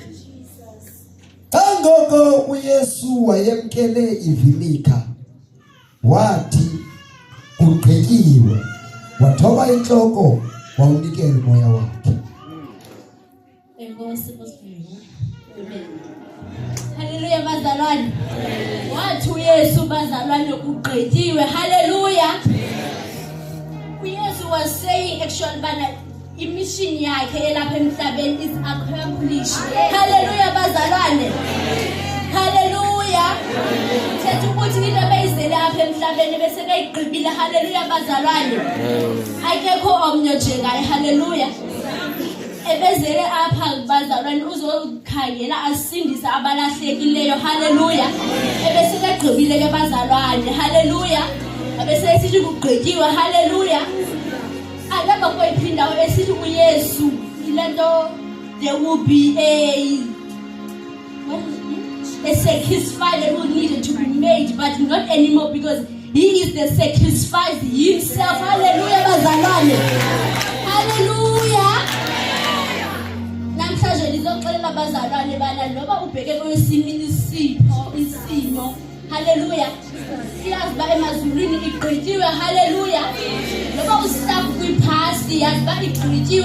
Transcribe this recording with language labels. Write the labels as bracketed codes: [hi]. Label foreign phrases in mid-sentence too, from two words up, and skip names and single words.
[xh] Angoko uYesu wayemkele ivinika, wathi kugqityiwe, wathoba intloko, wawunikela umoya wakhe. Enkosi bosifiwe. Amen. Hallelujah. Hallelujah bazalwane. Wathi uYesu bazalwane ugqityiwe. Hallelujah. uYesu [en] was saying actually [xh] bana imission yakhe elapha emhlabeni [en] is accomplished. [xh] Hallelujah bazalwane. Hallelujah. Thetha ukuthi into ebeyizele apha emhlabeni bese beyigqibile. Hallelujah bazalwane. Akekho omnye nje ngaye. Hallelujah. Ebezele apha bazalwane uzokhangela asindisa abalahlekileyo. Hallelujah. Ebese begqibile ke bazalwane. Hallelujah. Ebese sithi kugqityiwe. Hallelujah. Alaba kwephinda esithi uYesu ilento [en] there will be a sacrifice that will needed to be made, but not anymore because he is the sacrifice himself. [xh] Hallelujah bazalwane. Hallelujah. Namhlanje lizoxelela bazalwane bana noba ubheke kwesimini isimo. Hallelujah. Siyazi ba emazulwini igqityiwe. Hallelujah. Noba ustuck kwiphasi yazi ba igqityiwe.